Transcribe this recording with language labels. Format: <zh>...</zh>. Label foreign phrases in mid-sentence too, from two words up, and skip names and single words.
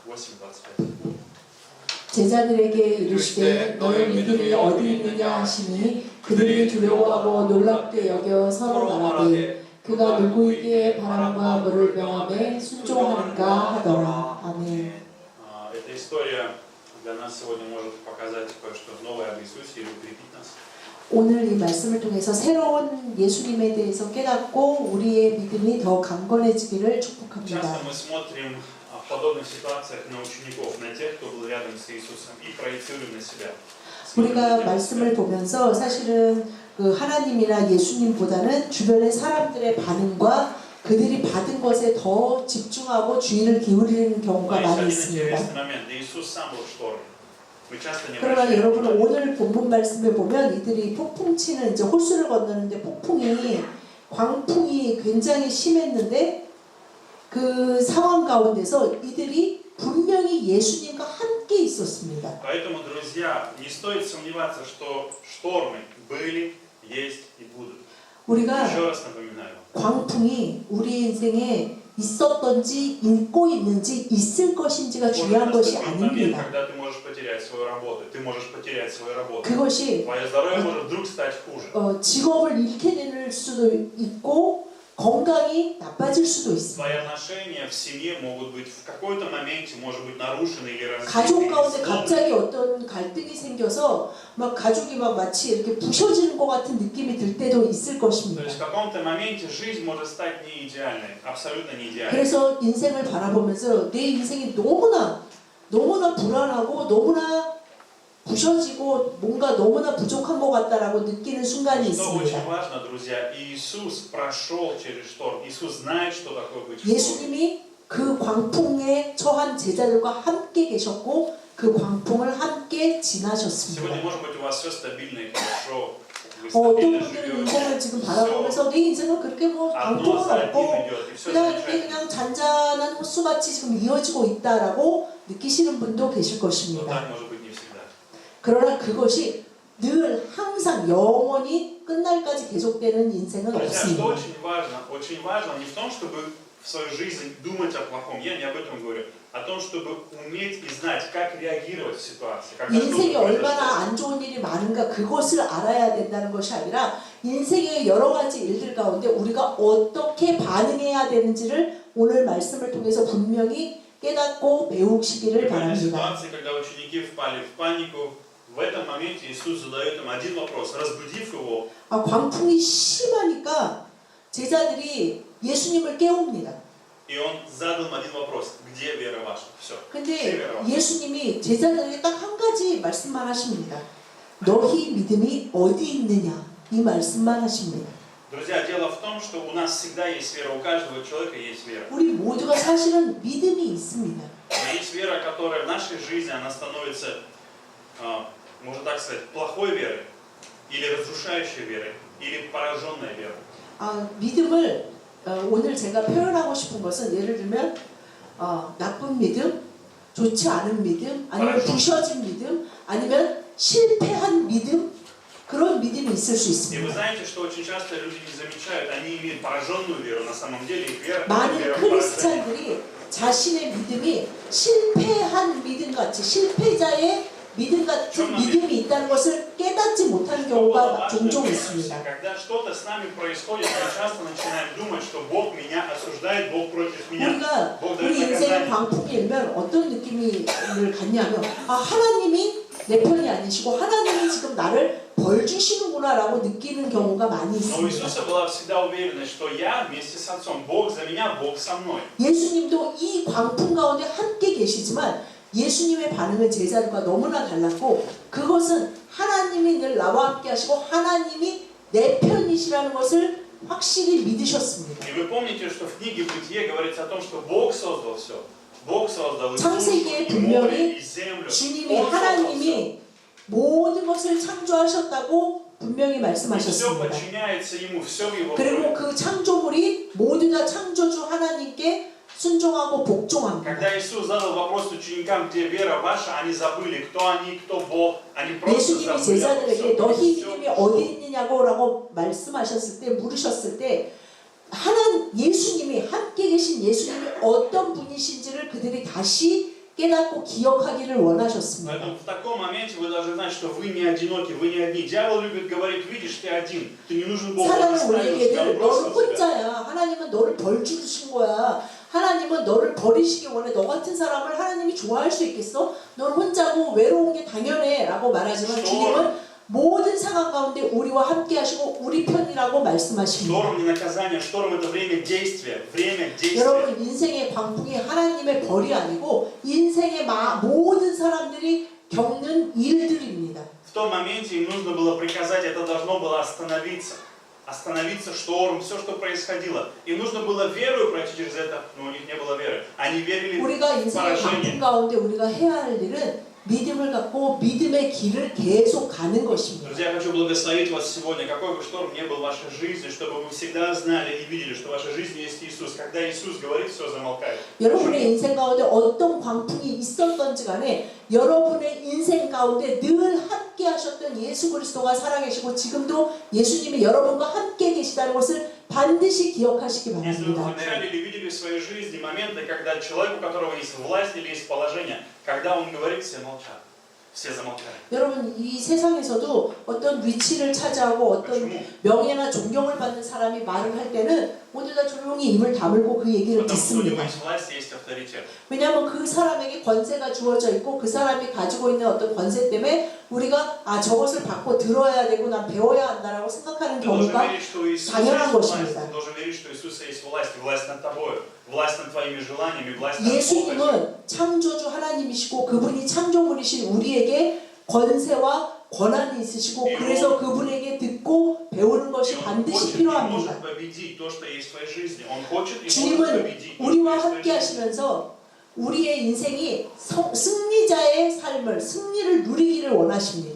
<ko>제자들에게 이르시되 너희 믿음이 어디 있느냐 하시니 그들이 두려워하고 놀랍게 여겨 서로 말하되 그가 누구에게 바람과 물을 명함에 순종하는가 하더라. 아멘.</ko> <ru>Эта история для нас сегодня может показать кое-что новое об Иисусе и укрепить нас.</ru> <ko>오늘 이 말씀을 통해서 새로운 예수님에 대해서 깨닫고 우리의 믿음이 더 강건해지기를 축복합니다.</ko> <ru>Часто мы смотрим в подобных ситуациях на учеников, на тех, кто был рядом с Иисусом, и проецируем на себя.</ru> <ko>우리가 말씀을 보면서 사실은 그 하나님이나 예수님보다는 주변의 사람들의 반응과 그들이 받은 것에 더 집중하고 주의를 기울이는 경우가 많이 있습니다. 그러나 여러분 오늘 본문 말씀에 보면 이들이 폭풍 치는 이제 호수를 건너는데 광풍이 굉장히 심했는데 그 상황 가운데서 이들이 분명히 예수님과 함께 있었습니다.</ko> <ru>Поэтому, друзья, не стоит сомневаться, что штормы были, есть и будут.</ru> <ko>우리가</ko> <ru>Еще раз напоминаю.</ru> <ko>광풍이 우리 인생에 있었던지 있고 있는지 있을 것인지가 중요한 것이 아닙니다.</ko> <ru>Когда ты можешь потерять свою работу, ты можешь потерять свою работу.</ru> <ko>그것이</ko> <ru>Твое здоровье может вдруг стать хуже.</ru> <ko>직업을 잃게 될 수도 있고 건강이 나빠질 수도 있습니다.</ko> <ru>Твои отношения в семье могут быть в какой-то моменте, может быть, нарушены или разбиты.</ru> <ko>가족 가운데 갑자기 어떤 갈등이 생겨서 막 가족이 막 마치 이렇게 부셔지는 것 같은 느낌이 들 때도 있을</ko> <ru>То</ru> <ko>것입니다.</ko> <ru>есть в каком-то моменте жизнь может стать не идеальной, абсолютно не идеальной.</ru> <ko>그래서 인생을 바라보면서 내 인생이 너무나 불안하고 너무나 부셔지고 뭔가 너무나 부족한 것 같다라고 느끼는 순간이</ko> <ru>Что очень</ru> <ko>있습니다.</ko> <ru>важно, друзья, Иисус прошел через шторм. Иисус знает, что такое быть в шторме.</ru> <ko>예수님이 그 광풍에 처한 제자들과 함께 계셨고 그 광풍을 함께 지나셨습니다.</ko> <ru>Сегодня, может быть, у вас все стабильно и хорошо. Вы</ru> <ko>어떤</ko> <ru>стабильно</ru> <ko>분들은 인생을</ko> <ru>живете.</ru> <ko>지금 바라보면서 내 인생은 그렇게 뭐</ko> <ru>Одно</ru> <ko>광풍은</ko> <ru>за одним</ru> <ko>없고</ko> <ru>идет, и все</ru> <ko>그냥</ko> <ru>замечательно.</ru> <ko>잔잔한 호수같이 지금 이어지고 있다라고 느끼시는 분도 계실</ko> <ru>Но</ru> <ko>것입니다.</ko> <ru>так может быть не всегда.</ru> <ko>그러나 그것이 늘 항상 영원히 끝날까지 계속되는 인생은</ko> <ru>Друзья, что</ru> <ko>없습니다.</ko> <ru>очень важно не в том, чтобы в свою жизнь думать о плохом. Я не об этом говорю. О том, чтобы уметь и знать, как реагировать в ситуации. Когда</ru> <ko>인생에</ko> <ru>что-то</ru> <ko>얼마나</ko> <ru>произошло.</ru> <ko>안 좋은 일이 많은가 그것을 알아야 된다는 것이 아니라 인생의 여러 가지 일들 가운데 우리가 어떻게 반응해야 되는지를 오늘 말씀을 통해서 분명히 깨닫고 배우시기를</ko> <ru>И в этой</ru> <ko>바랍니다.</ko> <ru>ситуации, когда ученики впали в панику, в этом моменте Иисус задает им один вопрос, разбудив его.</ru> <ko>광풍이 심하니까 제자들이 예수님을 깨웁니다.</ko> <ru>И он задал им один вопрос: где вера ваша? Все.</ru> <ko>근데 예수님이 제자들에게 딱 한 가지 말씀만 하십니다. 너희 믿음이 어디 있느냐 이 말씀만 하십니다.</ko> <ru>Друзья, дело в том, что у нас всегда есть вера, у каждого человека есть вера.</ru> <ko>우리 모두가 사실은 믿음이 있습니다.</ko> <ru>Но есть вера, которая в нашей жизни, она становится, можно так сказать, плохой верой, или разрушающей верой, или пораженной верой.</ru> <ko>믿음을 오늘 제가 표현하고 싶은 것은 예를 들면 나쁜 믿음, 좋지 않은 믿음, 아니면 부셔진 믿음, 아니면 실패한 믿음 그런 믿음이 있을 수</ko> <ru>И вы</ru> <ko>있습니다.</ko> <ru>знаете, что очень часто люди не замечают, они имеют пораженную веру, на самом деле их вера</ru> <ko>많은</ko> <ru>вера поражает.</ru> <ko>크리스찬들이 자신의 믿음이 실패한 믿음 같이 실패자의 믿음 같은 믿음이 있다는 것을 깨닫지 못하는 경우가 종종 있습니다.</ko> <ru>Когда что-то с нами происходит, мы часто начинаем думать, что Бог меня осуждает, Бог против меня.</ru> <ko>우리가</ko> <ru>Бог</ru> <ko>우리</ko> <ru>дает</ru> <ko>인생의</ko> <ru>наказание.</ru> <ko>광풍이 일면 어떤 느낌을 갖냐면 하나님이 내 편이 아니시고 하나님이 지금 나를 벌 주시는구나라고 느끼는 경우가 많이</ko> <ru>Но у</ru> <ko>있습니다.</ko> <ru>Иисуса была всегда уверенность, что я вместе с Отцом, Бог за меня, Бог со мной.</ru> <ko>예수님도 이 광풍 가운데 함께 계시지만 예수님의 반응은 제자들과 너무나 달랐고 그것은 하나님이 늘 나와 함께 하시고 하나님이 내 편이시라는 것을 확실히 믿으셨습니다.</ko> <ru>И вы помните, что в книге Бытие говорится о том, что Бог создал все. Бог создал и</ru> <ko>창세기에</ko> <ru>душу, и море,</ru> <ko>분명히</ko> <ru>и землю.</ru> <ko>주님이</ko> <ru>Он создал все.</ru> <ko>하나님이 모든 것을 창조하셨다고 분명히</ko> <ru>И все</ru> <ko>말씀하셨습니다.</ko> <ru>подчиняется Ему, все в Его</ru> <ko>그리고</ko> <ru>воле.</ru> <ko>그 창조물이 모두 다 창조주 하나님께 순종하고 복종합니다.</ko> <ru>Когда Иисус задал вопрос ученикам, где вера ваша, они забыли, кто они, кто Бог. Они просто</ru> <ko>예수님이</ko> <ru>забыли.</ru> <ko>제자들에게 너희 믿음이 어디 있느냐고라고 말씀하셨을 때 물으셨을 때 예수님이 함께 계신 예수님이 어떤 분이신지를 그들이 다시 깨닫고 기억하기를 원하셨습니다.</ko> <ru>Поэтому в таком моменте вы должны знать, что вы не одиноки, вы не одни. Дьявол любит говорить, видишь, ты один, ты не нужен Богу.</ru> <ko>사단은 우리에게 늘 너는 혼자야. 하나님은 너를 벌 주신 거야. 하나님은 너를 버리시기 원해. 너 같은 사람을 하나님이 좋아할 수 있겠어? 너는 혼자고 외로운 게 당연해 라고 말하지만 주님은 모든 상황 가운데 우리와 함께 하시고 우리 편이라고 말씀하십니다.</ko> <ru>Шторм не наказание, шторм это время действия. Время действия.</ru> <ko>여러분 인생의 광풍이 하나님의 벌이 아니고 인생의 모든 사람들이 겪는 일들입니다.</ko> <ru>В том моменте им нужно было приказать, это должно было остановиться. Остановиться шторм, все, что происходило. Им нужно было верою пройти через это, но у них не было веры. Они верили</ru> <ko>우리가</ko> <ru>в</ru> <ko>인생의 광풍</ko> <ru>поражение.</ru> <ko>가운데 우리가 해야 할 일은 믿음을 갖고 믿음의 길을 계속 가는 것입니다.</ko> <ru>Друзья, я хочу благословить вас сегодня, какой бы шторм ни был в вашей жизни, чтобы вы всегда знали и видели, что в вашей жизни есть Иисус. Когда Иисус говорит, все замолкает.</ru> <ko>여러분의 인생 가운데 어떤 광풍이 있었던지 간에 여러분의 인생 가운데 늘 함께 하셨던 예수 그리스도가 살아계시고 지금도 예수님이 여러분과 함께 계시다는 것을 반드시 기억하시기</ko> <ru>Если вы</ru> <ko>바랍니다.</ko> <ru>замечали или видели в своей жизни моменты, когда человек, у которого есть власть или есть положение, когда он говорит, все молчат. Все замолчали.</ru> <ko>여러분 이 세상에서도 어떤 위치를 차지하고 어떤</ko> <ru>Почему?</ru> <ko>명예나 존경을 받는 사람이 말을 할 때는 모두 다 조용히 입을 다물고 그 얘기를</ko> <ru>Потому что у него</ru> <ko>듣습니다.</ko> <ru>есть власть, есть авторитет.</ru> <ko>왜냐하면 그 사람에게 권세가 주어져 있고 그 사람이 가지고 있는 어떤 권세 때문에 우리가 저것을 받고 들어야 되고 난 배워야 한다라고 생각하는</ko> <ru>Ты должен</ru> <ko>경우가</ko> <ru>верить, что Иисус</ru> <ko>당연한</ko> <ru>есть власть.</ru> <ko>것입니다.</ko> <ru>Ты должен верить, что Иисуса есть власть, власть над тобой, власть над твоими желаниями, власть над похотью.</ru> <ko>예수님은 창조주 하나님이시고 그분이 창조물이신 우리에게 권세와 권한이 있으시고 그래서 그분에게 듣고 배우는 것이 반드시 필요합니다. 주님은 우리와 함께 하시면서 우리의 인생이 승리자의 삶을 승리를 누리기를 원하십니다.</ko>